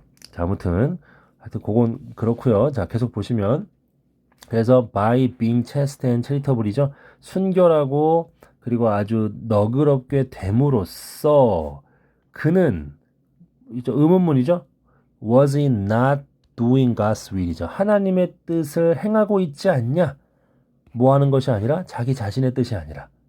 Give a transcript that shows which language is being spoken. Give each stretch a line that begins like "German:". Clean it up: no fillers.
Korean: 자, 아무튼 하여튼 그건 그렇고요. 자, 계속 보시면 그래서
English: by being chaste and charitable
Korean: 이죠. 순결하고 그리고 아주 너그럽게 됨으로써 그는 의문문이죠.
English: was he not doing God's will이죠.
Korean: 하나님의 뜻을 행하고 있지 않냐? 뭐 하는 것이 아니라 자기 자신의 뜻이 아니라.